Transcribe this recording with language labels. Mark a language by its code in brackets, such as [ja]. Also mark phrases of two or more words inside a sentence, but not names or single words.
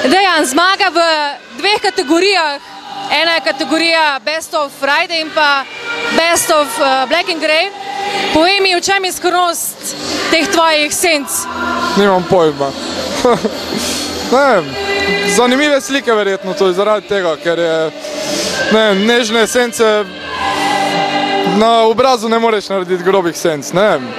[sl] Dejan, zmaga v dveh kategorijah. Ena je kategorija Best of Friday in pa Best of Black and Grey. Povej mi, v čem je skrivnost teh tvojih senc? Nimam pojma. Ne vem, zanimive slike verjetno tudi zaradi tega, ker je nežne sence na obrazu ne moreš narediti grobih senc, ne vem.